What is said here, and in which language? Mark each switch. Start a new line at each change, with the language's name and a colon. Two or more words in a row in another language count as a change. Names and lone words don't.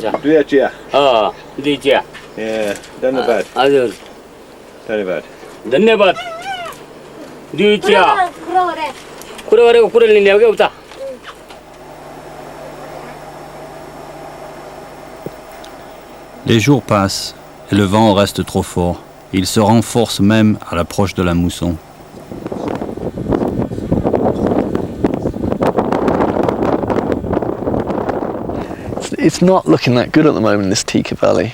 Nepali: Chia. दुई चिया Yeah, धन्यवाद. हजुर धन्यवाद. धन्यवाद दुई चिया कुरा गरेको कुरा लिने हो क्या उता
French: Les jours passent et le vent reste trop fort. Il se renforce même à l'approche de la mousson.
English: It's not looking that good at the moment in this Tika Valley.